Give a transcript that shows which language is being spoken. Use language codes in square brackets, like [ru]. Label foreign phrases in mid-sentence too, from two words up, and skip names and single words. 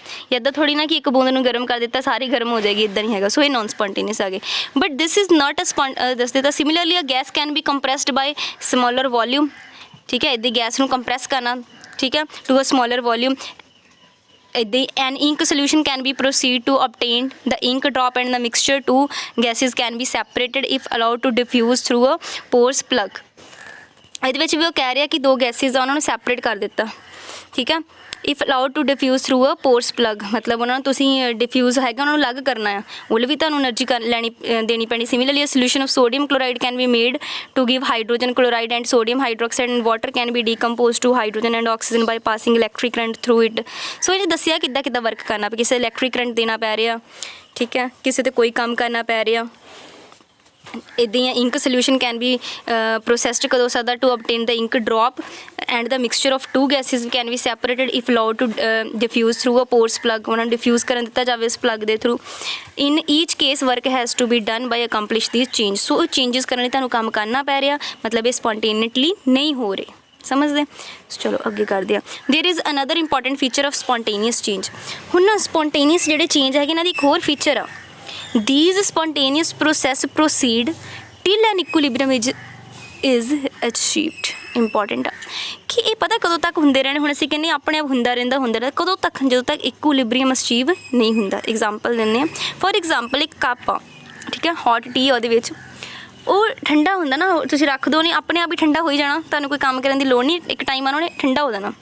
[pa] ਇੱਦਾਂ ਥੋੜ੍ਹੀ ਨਾ ਕਿ ਇੱਕ ਬੂੰਦ ਨੂੰ ਗਰਮ ਕਰ ਦਿੱਤਾ ਸਾਰੀ ਗਰਮ ਹੋ ਜਾਏਗੀ, ਇੱਦਾਂ ਨਹੀਂ ਹੈਗਾ। ਸੋ ਇਹ [en] non spontaneous [pa] ਆ ਗਏ। [en] but this is not a [pa] ਦੱਸਦੇ ਤਾਂ [en] similarly a gas can be compressed by smaller volume, [pa] ਠੀਕ ਹੈ। ਇੱਦਾਂ ਗੈਸ ਨੂੰ ਕੰਪਰੈਸ ਕਰਨਾ, ਠੀਕ ਹੈ, [en] to a smaller volume. ਇੱਦਾਂ an ink solution can be proceed to obtain the ink drop and the mixture two gases can be separated if allowed to diffuse through a pores plug। [pa] ਇਹਦੇ ਵਿੱਚ ਵੀ ਉਹ ਕਹਿ ਰਿਹਾ ਕਿ ਦੋ ਗੈਸਿਸ ਆ ਉਹਨਾਂ ਨੂੰ ਸੈਪਰੇਟ ਕਰ ਦਿੱਤਾ, ਠੀਕ ਹੈ। [en] if allowed to diffuse through a porous plug, [pa] ਮਤਲਬ ਉਹਨਾਂ ਨੂੰ ਤੁਸੀਂ ਡਿਫਿਊਜ਼ ਹੈਗਾ ਉਹਨਾਂ ਨੂੰ ਅਲੱਗ ਕਰਨਾ ਆ, ਉਹ ਵੀ ਤੁਹਾਨੂੰ ਐਨਰਜੀ ਦੇਣੀ ਪੈਣੀ। [en] similarly solution of sodium chloride can be made to give hydrogen chloride and sodium hydroxide and water can be decompose to hydrogen and oxygen by passing electric current through it. [pa] ਸੋ ਇਹ ਦੱਸਿਆ ਕਿੱਦਾਂ ਵਰਕ ਕਰਨਾ, ਕਿਸੇ [en] electric current [pa] ਦੇਣਾ ਪੈ ਰਿਹਾ, ਠੀਕ ਹੈ, ਕਿਸੇ 'ਤੇ ਕੋਈ ਕੰਮ ਕਰਨਾ ਪੈ ਰਿਹਾ। ਇੱਦਾਂ ਹੀ [en] ink solution can be processed [pa] ਕਦੋਂ ਹੋ ਸਕਦਾ [en] ਟੂ obtain the ink drop and the mixture of two gases can be separated if allowed to diffuse through a pores plug। [pa] ਉਹਨਾਂ ਨੂੰ ਡਿਫਿਊਜ਼ ਕਰਨ ਦਿੱਤਾ ਜਾਵੇ ਇਸ ਪਲੱਗ ਦੇ ਥਰੂ। [en] in each case work has to be done by accomplish these change. [pa] ਸੋ ਚੇਂਜਸ ਕਰਨ ਲਈ ਤੁਹਾਨੂੰ ਕੰਮ ਕਰਨਾ ਪੈ ਰਿਹਾ, ਮਤਲਬ ਇਹ ਸਪੌਂਟੇਨੀਅਸਲੀ ਨਹੀਂ ਹੋ ਰਹੇ, ਸਮਝਦੇ। ਚਲੋ ਅੱਗੇ ਕਰਦੇ ਹਾਂ। [en] there is another important feature of spontaneous change. [pa] ਹੁਣ ਨਾ ਸਪੌਂਟੇਨੀਅਸ ਜਿਹੜੇ ਚੇਂਜ ਹੈਗੇ ਇਹਨਾਂ ਦੀ ਇੱਕ ਹੋਰ ਫੀਚਰ ਆ, [en] these spontaneous process proceed till an equilibrium is achieved। [pa] ਇੰਪੋਰਟੈਂਟ ਆ ਕਿ ਇਹ ਪਤਾ ਕਦੋਂ ਤੱਕ ਹੁੰਦੇ ਰਹਿਣੇ। ਹੁਣ ਅਸੀਂ ਕਹਿੰਦੇ ਆਪਣੇ ਆਪ ਹੁੰਦਾ ਰਹਿੰਦਾ, ਕਦੋਂ ਤੱਕ, ਜਦੋਂ ਤੱਕ [en] equilibrium achieve [pa] ਨਹੀਂ ਹੁੰਦਾ। ਐਗਜ਼ਾਮਪਲ ਦਿੰਦੇ ਹਾਂ। [en] for example [pa] ਇੱਕ ਕੱਪ ਆ, ਠੀਕ ਹੈ, [en] hot tea [pa] ਉਹਦੇ ਵਿੱਚ ਉਹ ਠੰਡਾ ਹੁੰਦਾ ਨਾ, ਤੁਸੀਂ ਰੱਖ ਦਿਓ ਨਹੀਂ ਆਪਣੇ ਆਪ ਹੀ ਠੰਡਾ ਹੋਈ ਜਾਣਾ, ਤੁਹਾਨੂੰ ਕੋਈ ਕੰਮ ਕਰਨ ਦੀ ਲੋੜ ਨਹੀਂ, ਇੱਕ ਟਾਈਮ ਆਉਣਾ ਉਹਨੇ ਠੰਡਾ ਹੋ ਜਾਣਾ।